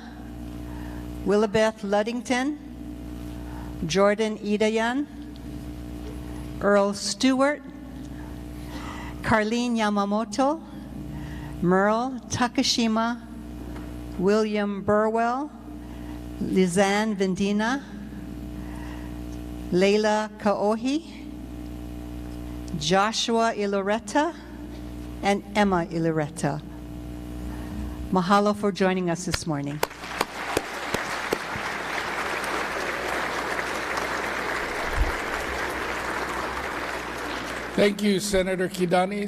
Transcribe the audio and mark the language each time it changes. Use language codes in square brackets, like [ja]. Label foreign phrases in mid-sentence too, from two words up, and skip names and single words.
[en] Willabeth Luddington, Jordan Idayan, Earl Stewart, Carlene Yamamoto, Merle Takashima, William Burwell, Lizanne Vendina, Leila Kaohi, Joshua Iloretta, and Emma Iloretta. Mahalo for joining us this morning. Thank you, Senator Kidani.